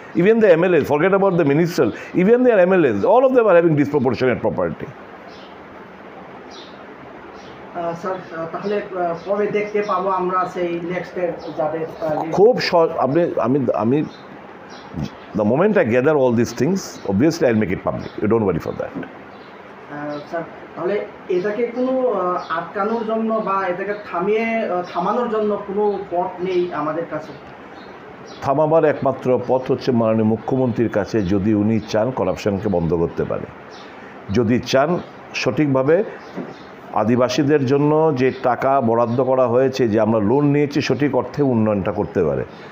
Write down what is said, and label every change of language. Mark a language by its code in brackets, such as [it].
[en] Even the MLAs, forget about the ministers, even their MLAs, all of them are having disproportionate property. [bn] Sir তাহলে কবে দেখতে পাবো আমরা সেই নেক্সটের যাদের খুব আমি [en] the moment I gather all these things, obviously I'll make it public. You don't worry for that. [bn] Sir তাহলে এটাকে কোনো আটকানোর জন্য বা এটাকে থামানোর জন্য কোনো পথ নেই আমাদের কাছে? থামাবার একমাত্র পথ হচ্ছে মাননীয় মুখ্যমন্ত্রীর কাছে, যদি উনি চান করাপশনকে বন্ধ করতে পারে, যদি চান সঠিকভাবে আদিবাসীদের জন্য যে টাকা বরাদ্দ করা হয়েছে, যে আমরা লোন নিয়েছি, সঠিক অর্থে উন্নয়নটা করতে পারে।